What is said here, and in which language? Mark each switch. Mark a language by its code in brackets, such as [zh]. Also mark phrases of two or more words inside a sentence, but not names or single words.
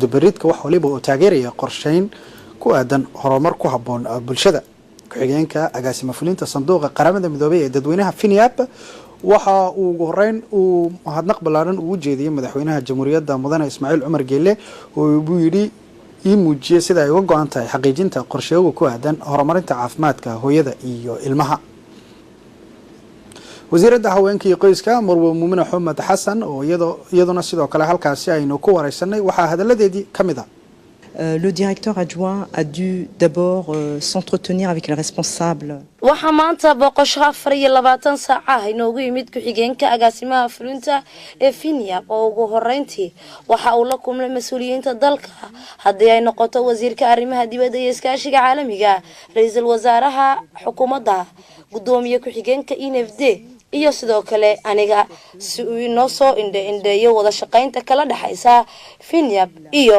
[so] dubaridka wax waliba oo taageeraya qorsheyn ku aadan horumar ku habboon bulshada ku-xigeenka agaasima fulinta sanduuqa qaramada midoobay ee dadweynaha FINIAP waxa uu ugu horeyn uu mahadnaq ballaaran ugu jeediyay madaxweynaha Jamhuuriyadda Mudane Ismaaciil Cumar Geelle oo uu yidhi muujiyay sida ay uga go'an tahay xaqiijinta qorsheyaha ku aadan horumarinta caafimaadka hooyada iyo ilmaha wasiiradda haweenka iyo qoyska Marwo Muumina Xumad Xasan oo iyaduna sidoo kale halkaasi aynu ku wareysanay waxa hadaladeedii kamid ah [fr] Le directeur adjoint a dû d'abord s'entretenir avec les responsables. [so] Waxa maanta boqosho 24 saac inoogu yimid ku-xigeenka agaasimaha fulinta ee FINIAP oo ugu horeyntii waxa uu la kulmay mas'uuliyiinta dalka haddii ay noqoto wasiirka arrimaha dibadda iyo iskaashiga caalamiga ra'iisul wasaaraha xukuumadda gudoomiye ku-xigeenka INFD iyo sidoo kale aniga si uu inoo soo indheeyo wada shaqaynta kala dhaxaysa FINIAP iyo